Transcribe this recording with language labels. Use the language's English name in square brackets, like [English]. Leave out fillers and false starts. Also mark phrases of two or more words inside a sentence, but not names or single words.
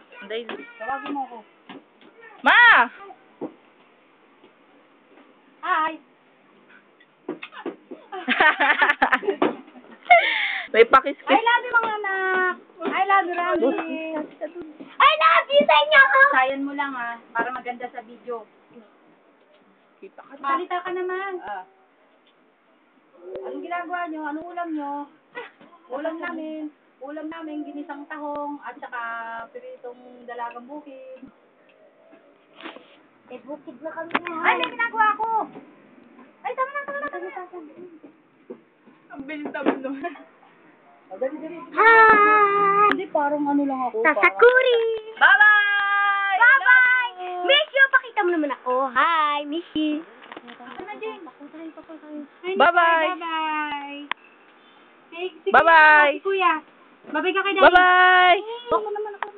[Filipino] Daily. Tawagin mo ako. Ma! Hi! May pakiskis. [English] I love you [Filipino] mga anak! [English] I love you, Rami! I love you [Filipino] sa inyo! Sayan mo lang para maganda sa video. Kita ka na. Salita ka naman. Anong ginagawa nyo? Anong ulam nyo? Ulam namin, ginisang tahong, at saka piritong dalagang bukid. Bukid na kami na. Ay, may ginagawa ako! Ay, tama na. Ang bilis naman nun. Dali. Hi! Hindi, parang ano lang ako. Sasakuri! [English] Bye-bye! Bye-bye! Miss you! [Filipino] Pakita mo naman ako. [English] Hi! Miss you! Bye-bye! Bye-bye! Si Bye-bye! [Filipino] Kuya. Bye-bye ka kay Daddy. [English] Bye-bye! [Filipino] Ako naman